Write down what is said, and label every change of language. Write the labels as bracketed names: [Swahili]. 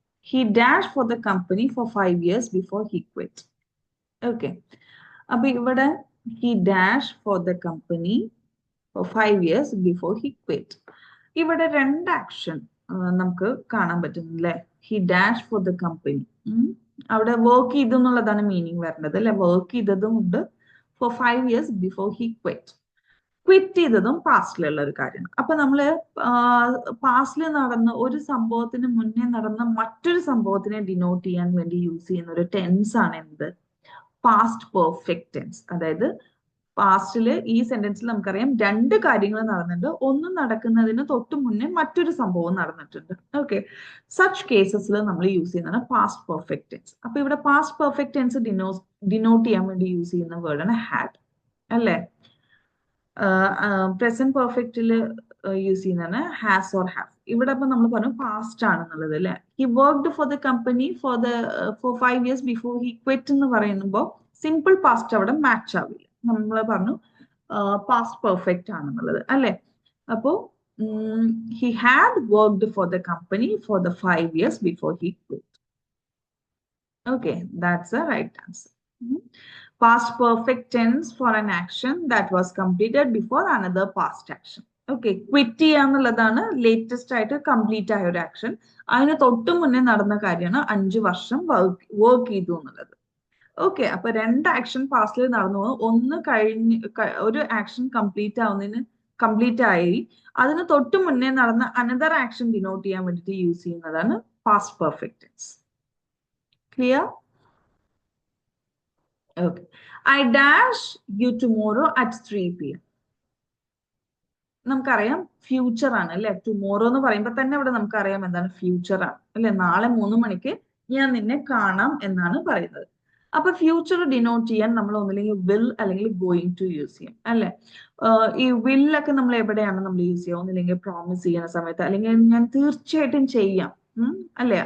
[English] He dashed for the company for 5 years before he quit. Okay. [Malayalam] അപ്പൊ ഇവിടെ [English] he dashed for the company for 5 years before he quit. [Malayalam] ഇവിടെ 2 action നമുക്ക് കാണാൻ പറ്റുന്നില്ലേ. [English] he dashed for the company. [Malayalam] അവിടെ work ചെയ്തു എന്നുള്ളതാണ് meaning വരേണ്ടത് അല്ലെ. വർക്ക് ചെയ്തതും ഉണ്ട്. [English] for 5 years before he quit. [Malayalam] Quit ചെയ്തതും പാസ്റ്റിലുള്ള ഒരു കാര്യമാണ്. അപ്പൊ നമ്മള് പാസ്റ്റിൽ നടന്ന ഒരു സംഭവത്തിന് മുന്നേ നടന്ന മറ്റൊരു സംഭവത്തിനെ ഡിനോട്ട് ചെയ്യാൻ വേണ്ടി യൂസ് ചെയ്യുന്ന ഒരു ടെൻസ് ആണ് എന്ത്? Past perfect tense. അതായത് പാസ്റ്റില് ഈ സെന്റൻസിൽ നമുക്കറിയാം 2 കാര്യങ്ങൾ നടന്നിട്ടുണ്ട്, ഒന്ന് നടക്കുന്നതിന് തൊട്ട് മുന്നേ മറ്റൊരു സംഭവം നടന്നിട്ടുണ്ട്. ഓക്കെ, സച്ച് കേസസിൽ നമ്മൾ യൂസ് ചെയ്യുന്നതാണ് പാസ്റ്റ് പെർഫെക്റ്റ് ടെൻസ്. അപ്പൊ ഇവിടെ പാസ്റ്റ് പെർഫെക്റ്റ് ടെൻസ് ഡിനോട്ട് ചെയ്യാൻ വേണ്ടി യൂസ് ചെയ്യുന്ന വേർഡാണ് ഹാഡ് അല്ലെ. പ്രസന്റ് പെർഫെക്റ്റിൽ യൂസ് ചെയ്യുന്നതാണ് ഹാസ് ഓർ ഹാവ്. ഇവിടെ അപ്പൊ നമ്മൾ പറഞ്ഞു പാസ്റ്റ് ആണെന്നുള്ളത് അല്ലെ. [English] he worked for the company for 5 years before he quit [Malayalam] എന്ന് പറയുമ്പോൾ സിമ്പിൾ പാസ്റ്റ് അവിടെ മാച്ച് ആവില്ല. നമ്മൾ പറഞ്ഞു പാസ്റ്റ് പെർഫെക്റ്റ് ആണെന്നുള്ളത് അല്ലെ. [English] അപ്പോ he had worked for the company for the 5 years before he quit. Okay, that's the right answer. Past perfect tense for an action that was completed before another past action. [Malayalam] Okay, quit ചെയ്യാന്നുള്ളതാണ് latest ആയിട്ട് complete ആയ ഒരു action. അതിന് തൊട്ട് മുന്നേ നടന്ന കാര്യമാണ് 5 വർഷം work ചെയ്തു എന്നുള്ളത്. ഓക്കെ, അപ്പൊ 2 ആക്ഷൻ പാസ്റ്റിൽ നടന്നു. ഒന്ന് കഴിഞ്ഞ് ഒരു ആക്ഷൻ കംപ്ലീറ്റ് ആയി, അതിന് തൊട്ട് മുന്നേ നടന്ന അനദർ ആക്ഷൻ ഡിനോട്ട് ചെയ്യാൻ വേണ്ടിയിട്ട് യൂസ് ചെയ്യുന്നതാണ് past perfect tense. Clear? [English] Okay. I dash you tomorrow at 3 p.m. [Malayalam] നമുക്കറിയാം ഫ്യൂച്ചർ ആണ് അല്ലെ. ടുമോറോ എന്ന് പറയുമ്പോൾ തന്നെ ഇവിടെ നമുക്കറിയാം എന്താണ് ഫ്യൂച്ചർ ആണ് അല്ലെ. നാളെ 3 മണിക്ക് ഞാൻ നിന്നെ കാണാം എന്നാണ് പറയുന്നത്. അപ്പൊ ഫ്യൂച്ചർ ഡിനോട്ട് ചെയ്യാൻ നമ്മൾ ഒന്നില്ലെങ്കിൽ വിൽ അല്ലെങ്കിൽ ഗോയിങ് ടു യൂസ് ചെയ്യും അല്ലെ. ഈ വില്ലൊക്കെ നമ്മൾ എവിടെയാണ് നമ്മൾ യൂസ് ചെയ്യുക? ഒന്നില്ലെങ്കിൽ പ്രോമിസ് ചെയ്യുന്ന സമയത്ത്, അല്ലെങ്കിൽ ഞാൻ തീർച്ചയായിട്ടും ചെയ്യാം അല്ലെ.